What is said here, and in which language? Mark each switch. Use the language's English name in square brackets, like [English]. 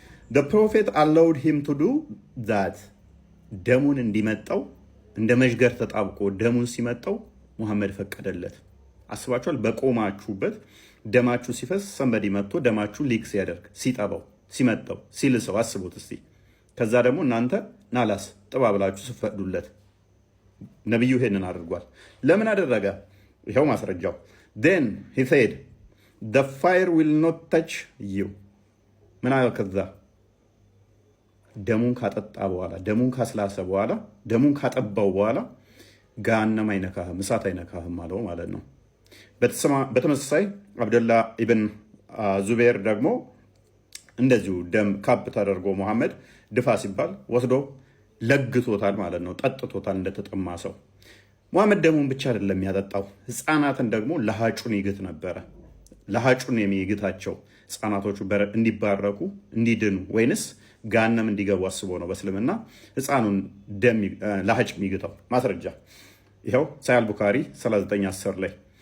[English] The prophet allowed him to do that። [Amharic] ደሙን እንዲመጣው እንደ መሽገር ተጣብቆ ደሙን ሲመጣው ሙሐመድ ፈቀደለት። አስባችኋል? በቆማችሁበት ደማችሁ ሲፈስ ሰንበዲ መጥቶ ደማችሁ ሊክ ሲያደርግ ሲጠባው ሲመጣው ሲልሰው አስቡት እስቲ። ከዛ ደግሞ እናንተ ናላስ ጥባ ብላችሁ ስፈቅዱለት ነብዩ ይሄንን አድርጓል። ለምን አደረገ? ይሄው ማስረጃው። [English] then he said the fire will not touch you። [Amharic] ምን አለ? ከዛ ደሙን ካጠጣ በኋላ ደሙን ካስላሰ በኋላ ደሙን ካጠባው በኋላ ገሃነም አይነካህም፣ እሳት አይነካህም አለው ማለት ነው። በተመሳሳይ አብደላ ኢብን ዙበይር ደግሞ እንደዚሁ ደም ካፕ ተደርጎ ሙሐመድ ድፋ ሲባል ወስዶ ለግቶታል ማለት ነው። ጠጥቶታል እንደተጠማ ሰው። ሙሐመድ ደሙን ብቻ አይደለም ያጠጣው፣ ህፃናትን ደግሞ ለሃጩን ይግት ነበረ። ለሃጩን የሚግታቸው ህፃናቶቹ እንዲባረኩ እንዲድኑ ወይንስ ገሃነም እንዲገቡ አስቦ ነው በእስልምና ህፃኑን ደም ለሃጭ የሚግታው። ማስረጃ ይኸው ሳሂህ ቡኻሪ 39:10 ላይ